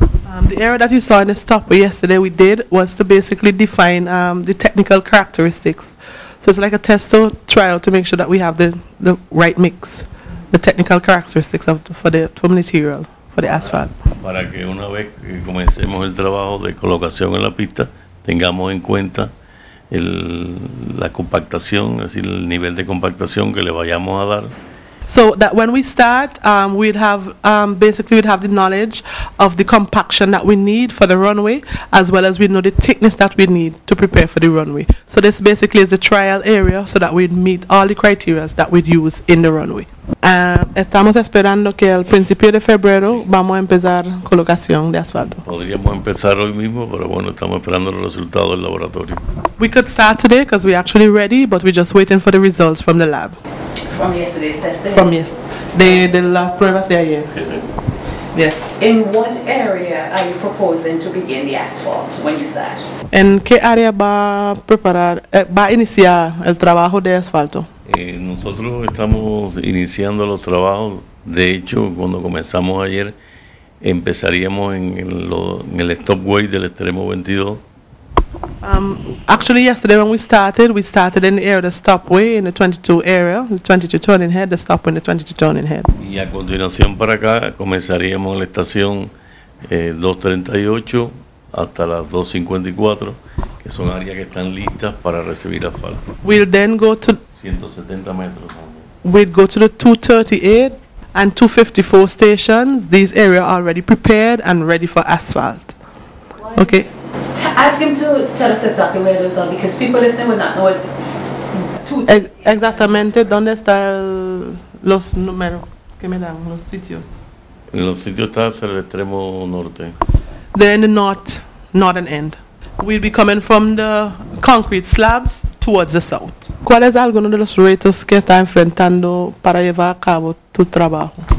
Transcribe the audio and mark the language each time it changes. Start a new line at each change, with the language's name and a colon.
English: The area that you saw in the stopway yesterday was to basically define the technical characteristics. So it's like a test or trial to make sure that we have the right mix, the technical characteristics for the material, for the asphalt.
Spanish: Para que una vez que comencemos el trabajo de colocación en la pista, tengamos en cuenta la compactación, es decir, el nivel de compactación que le vayamos a dar.
English: So that when we start, we'd have the knowledge of the compaction that we need for the runway, as well as we know the thickness that we need to prepare for the runway. So this basically is the trial area, so that we'd meet all the criteria that we'd use in the runway.
Spanish: Estamos esperando que al principio de febrero vamos a empezar colocación de asfalto. Podríamos empezar hoy mismo, pero bueno, estamos esperando los resultados del laboratorio.
English: We could start today because we're actually ready, but we're just waiting for the results from the lab. From yesterday's testing? From the lab
Spanish: pruebas de ayer. Sí, sí.
English: Yes. In what area are you proposing to begin the asphalt when you start?
Spanish: ¿En qué área va a iniciar el trabajo de asfalto? Nosotros estamos iniciando los trabajos. De hecho, cuando comenzamos ayer, empezaríamos en el stopway del extremo 22.
English: Actually, yesterday when we started in the area of the stopway in the 22 area, the 22 turning head, the stopway in the 22 turning head.
Spanish: Y a continuación para acá comenzaríamos en la estación 238 hasta las 254, que son áreas que están listas para recibir asfalto.
English: We'll then go to
Spanish: 170 metros.
English: We'd go to the 238 and 254 stations. These areas are already prepared and ready for asphalt. Okay. Ask him to tell us exactly where those are, because people listening will not know it.
Spanish: Exactamente, ¿dónde están los números que me dan, los sitios? En los sitios está hacia el extremo norte.
English: They're in the northern end. We'll be coming from the concrete slabs towards the south.
Spanish: ¿Cuáles son algunos de los retos que está enfrentando para llevar a cabo tu trabajo?